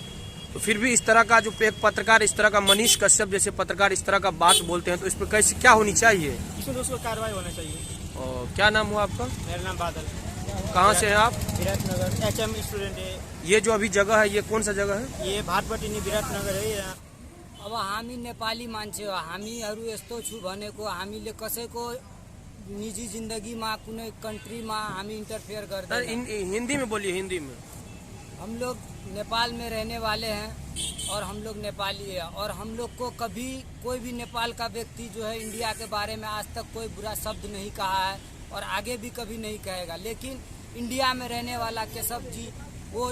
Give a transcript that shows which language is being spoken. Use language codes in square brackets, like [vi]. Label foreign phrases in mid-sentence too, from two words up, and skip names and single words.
[hi] तो फिर भी इस तरह का जो एक पत्रकार, इस तरह का मनीष कश्यप जैसे पत्रकार इस तरह का बात बोलते हैं, तो इस पर कैसे क्या होनी चाहिए? इसमें तो उसको कार्रवाई होना चाहिए। और क्या नाम हुआ आपका? मेरा नाम बादल। कहाँ से हैं आप? विराटनगर, HM स्टूडेंट है। ये जो अभी जगह है, ये कौन सा जगह है? ये भाटपट्टी विराटनगर है। यहाँ [ne] अब हामी नेपाली मान्छे हो, हामीहरू यस्तो छु भनेको हामीले कसैको निजी जिंदगीमा कुनै कंट्रीमा हामी इंटरफेयर गर्दैन। [hi] हिंदी में बोलिए, हिंदी में। हम लोग नेपाल में रहने वाले हैं और हम लोग नेपाली है। और हम लोग को कभी कोई भी नेपाल का व्यक्ति जो है इंडिया के बारे में आज तक कोई बुरा शब्द नहीं कहा है और आगे भी कभी नहीं कहेगा। लेकिन इंडिया में रहने वाला केशव जी, वो